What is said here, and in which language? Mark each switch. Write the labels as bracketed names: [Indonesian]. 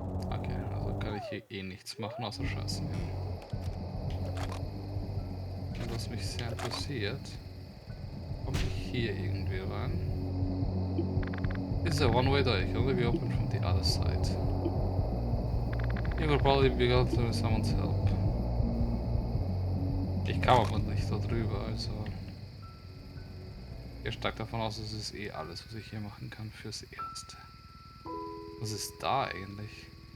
[German] Okay, also kann ich hier eh nichts machen, außer Scheiße. Was mich sehr interessiert, komme ich hier irgendwie rein? [English] This is a one-way door. It can only be opened from the other side. You will probably be able to with someone's help. [German] Ich kam aber nicht da drüber, also... Ich gehe stark davon aus, das ist eh alles, was ich hier machen kann fürs Erste. Was ist da eigentlich?